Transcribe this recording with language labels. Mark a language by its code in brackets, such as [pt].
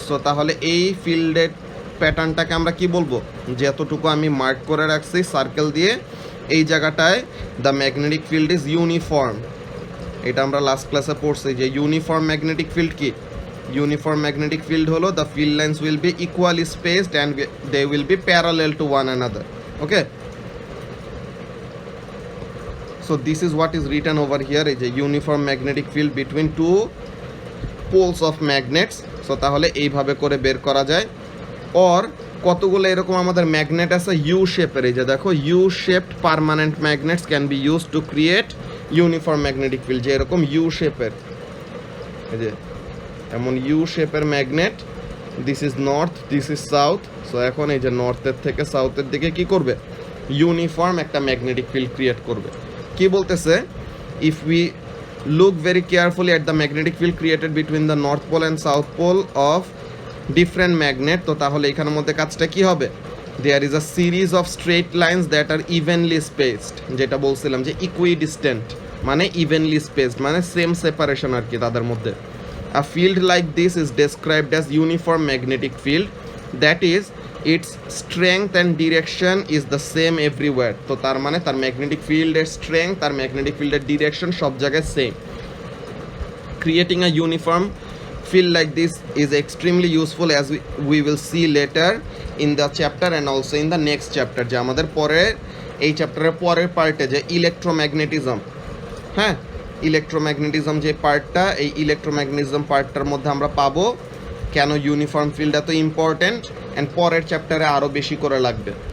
[bn] So তাহলে এই ফিল্ডের প্যাটার্নটাকে আমরা কি বলবো, যে এতটুকু আমি মার্ক করে রাখছি সার্কেল দিয়ে, এই জায়গাটায় [en] The magnetic field is uniform. [bn] এটা আমরা লাস্ট ক্লাসে পড়ছি যে ইউনিফর্ম ম্যাগনেটিক ফিল্ড কি, [en] Uniform magnetic field হলো the field lines will be equally spaced and they will be parallel to one another. Okay, so this is what is written over here, is a uniform magnetic field between two poles of magnets. [bn] so তাহলে এইভাবে করে বের করা যায়। or কতগুলো এরকম আমাদের magnet আছে ইউ শেপের, এই যে দেখো [en] U shaped permanent magnets can be use to create uniform magnetic field, [bn] যে এরকম ইউ শেপের, এই যে এমন ইউ শেপের magnet, [en] This is north, this is south. [bn] So এখন এই যে নর্থের থেকে সাউথের দিকে কি করবে, ইউনিফর্ম একটা ম্যাগনেটিক ফিল্ড ক্রিয়েট করবে। কি বলতেছে, [en] if we look very carefully at the magnetic field created between the north pole and south pole of different magnet, [bn] তো তাহলে এখানের মধ্যে কাজটা কি হবে, [en] there is a series of straight lines that are evenly spaced, [bn] যেটা বলছিলাম যে ইকুইডিস্টেন্ট মানে ইভেনলি স্পেসড মানে সেম সেপারেশন আর কি তাদের মধ্যে। [en] A field like this is described as uniform magnetic field, that is its strength and direction is the same everywhere. [bn] তো তার মানে তার ম্যাগনেটিক ফিল্ডের স্ট্রেংথ আর ম্যাগনেটিক ফিল্ডের ডিরেকশন সব জায়গায় same. [en] Creating a uniform field like this is extremely useful, as we will see later in the chapter and also in the next chapter, [bn] যে আমাদের পরে এই চ্যাপ্টারের পরের পার্টে যে ইলেকট্রোম্যাগনেটিজম, হ্যাঁ ইলেকট্রোম্যাগনেটিজম যে পার্টটা, এই ইলেকট্রোম্যাগনেটিজম পার্টটার মধ্যে আমরা পাবো কেন ইউনিফর্ম ফিল্ড এত ইম্পর্ট্যান্ট, অ্যান্ড পরের চ্যাপ্টারে আরও বেশি করে লাগবে।